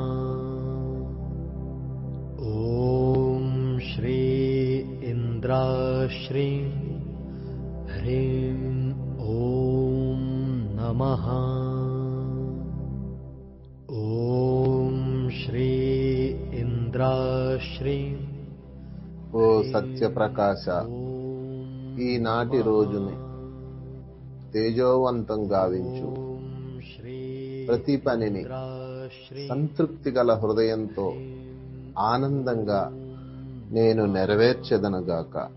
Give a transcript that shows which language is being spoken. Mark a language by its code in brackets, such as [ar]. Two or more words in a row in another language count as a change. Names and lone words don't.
[sa] ॐ श्री इन्द्राश्रीं ह्रीं ॐ नमः। ॐ श्री इन्द्राश्रीं [te] ఓ సత్యప్రకాశ, ఈనాటి రోజుని తేజోవంతం గావించు. ప్రతి పనిని సంతృప్తి గల హృదయంతో ఆనందంగా నేను నెరవేర్చెదనుగాక.